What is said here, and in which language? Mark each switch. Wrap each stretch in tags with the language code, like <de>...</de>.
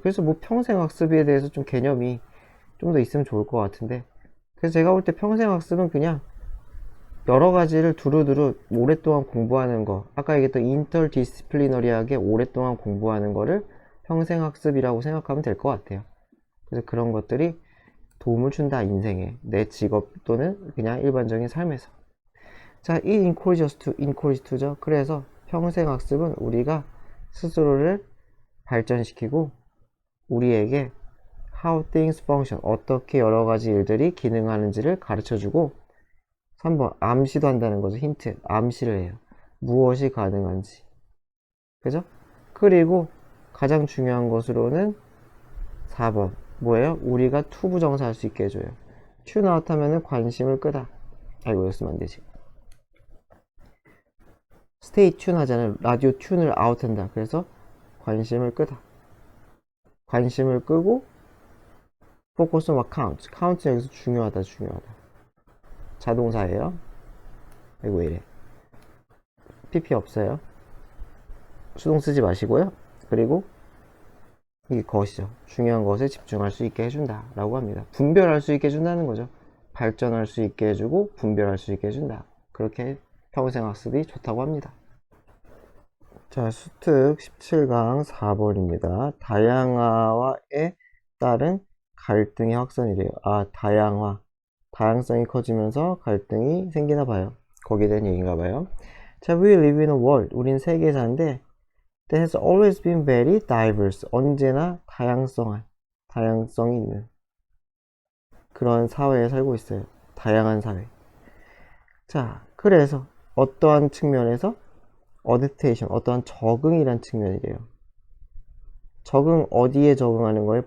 <ko>그래서 뭐 평생학습에 대해서 좀 개념이 좀 더 있으면 좋을 것 같은데, 그래서 제가 볼 때 평생학습은 그냥 여러 가지를 두루두루 오랫동안 공부하는 거, 아까 얘기했던 인터디스플리너리하게 오랫동안 공부하는 거를 평생학습이라고 생각하면 될 것 같아요. 그래서 그런 것들이 도움을 준다, 인생에. 내 직업 또는 그냥 일반적인 삶에서.</ko> <en>자, 이 encourages to, encourage to죠.</en> <ko>그래서 평생학습은 우리가 스스로를 발전시키고 우리에게 how things function, 어떻게 여러 가지 일들이 기능하는지를 가르쳐주고, 3번 암시도 한다는 거죠. 힌트, 암시를 해요. 무엇이 가능한지. 그죠? 그리고 가장 중요한 것으로는 4번 뭐예요? 우리가 투부정사 할 수 있게 해줘요. 튠 아웃 하면은 관심을 끄다. 아이고, 이거 쓰면 안 되지. 스테이 튠 하잖아요. 라디오 튠을 아웃한다. 그래서 관심을 끄다.</ko> <en>관심을 끄고 focus on what counts.</en> <ko>count's 여기서 중요하다, 중요하다. 자동사예요. 아이고, 왜 이래. pp 없어요. 수동 쓰지 마시고요. 그리고 이게 것이죠. 중요한 것에 집중할 수 있게 해준다 라고 합니다. 분별할 수 있게 해준다는 거죠. 발전할 수 있게 해주고 분별할 수 있게 해준다. 그렇게 평생학습이 좋다고 합니다. 자, 수특 17강 4번입니다. 다양화에 따른 갈등의 확산이래요. 아, 다양성이 커지면서 갈등이 생기나 봐요. 거기에 대한 얘기인가 봐요.</ko> <en>자, we live in a world. 우린 세계에 사는데 that has always been very diverse.</en> <ko>언제나 다양성이 있는 그런 사회에 살고 있어요. 다양한 사회. 자, 그래서 어떠한 측면에서 adaptation, 어떠한 적응이란 측면이래요. 적응, 어디에 적응하는 거예요?</ko>